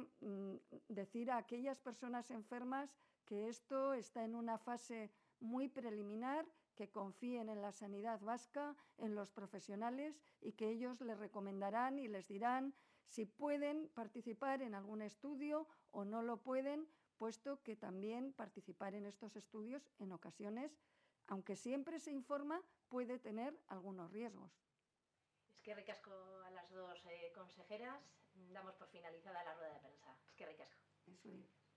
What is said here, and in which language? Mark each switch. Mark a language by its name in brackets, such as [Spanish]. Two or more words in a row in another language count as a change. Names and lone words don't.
[Spanish] decir a aquellas personas enfermas que esto está en una fase muy preliminar, que confíen en la sanidad vasca, en los profesionales, y que ellos les recomendarán y les dirán si pueden participar en algún estudio o no lo pueden, puesto que también participar en estos estudios en ocasiones, aunque siempre se informa, puede tener algunos riesgos. [Basque] Eskerrik asko [Spanish] a las dos consejeras. Damos por finalizada la rueda de prensa. [Basque] Eskerrik asko.